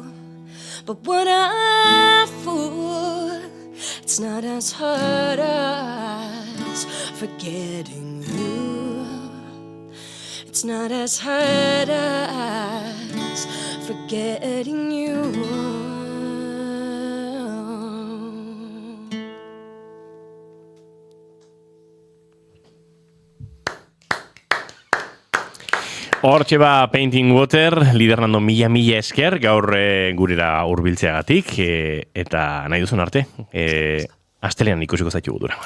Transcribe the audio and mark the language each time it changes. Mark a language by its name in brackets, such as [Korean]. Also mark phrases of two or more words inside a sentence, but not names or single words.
[English] But what a fool, it's not as hard as forgetting you. It's not as hard as forgetting you. [Basque] Hortxe ba Painting Water, liderrando mila esker, gaur gurera hurbiltzeagatik, eta nahi duzun arte, astelean ikusiko zaitugu Durangon.